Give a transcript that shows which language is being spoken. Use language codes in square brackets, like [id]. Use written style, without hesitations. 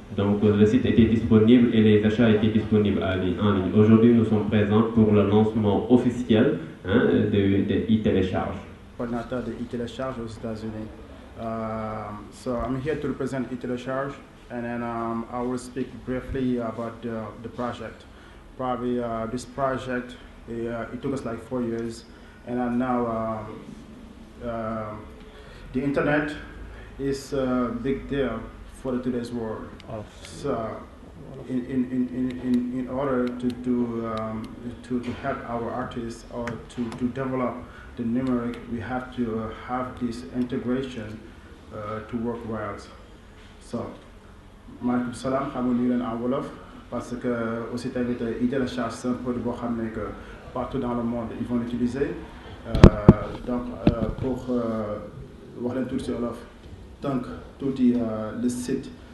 [fr] Donc le site était disponible et les achats étaient disponibles en ligne. Aujourd'hui, nous sommes présents pour le lancement officiel de e-télécharge. Coordinateur de e-télécharge aux États-Unis. [en] So I'm here to represent e-télécharge, and then I will speak briefly about the project. Probably this project, it took us like 4 years, and now the internet is a big deal for today's world. So in order to help our artists or to develop the numeric, we have to have this integration to work well. [fr] So, [wo] maaleykum salaam, xam nga nuyu leen [fr] en wolof parce que aussi [wo] tamit [fr] e-télécharge c'est un produit [wo] boo xam ne [fr] que partout dans le monde ils vont l'utiliser. Donc pour [wo] wax leen tuuti si [fr] wolof donc [wo] tuuti [fr] le site.